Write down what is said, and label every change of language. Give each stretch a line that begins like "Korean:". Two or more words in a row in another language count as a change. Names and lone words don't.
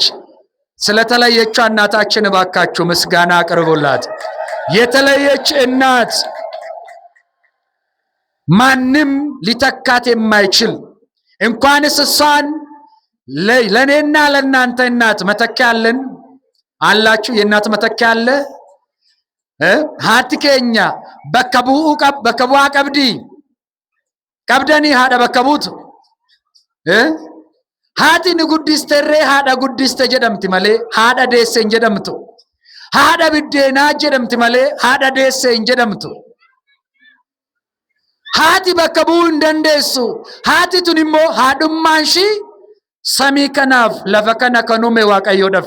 Amharic: ስለተለየችው እናታችን እባካችሁ ምስጋና አቅርቡላት። የተለየች እናት ማንም ሊተካት የማይችል እንኳንስ እሷን ለኔና ለእናንተ እናት መተኪያ አለን አላችሁ? የእናት መተኪያ አለ?
Oromo: ሃትኬኛ በከቡ ቀብዲ ቀብደኒ ሃዳ በከቡት haati ni guddisterree haadha guddiste jedhamti malee haadha deesse hin jedhamtu. Haadha biddeenaa jedhamti malee haadha deesse hin jedhamtu. Haati bakka bu'uu hin dandeessu. Haati tun immoo haadhummaan ishii samii kanaaf lafa kana kan uume Waaqayyoodhaaf.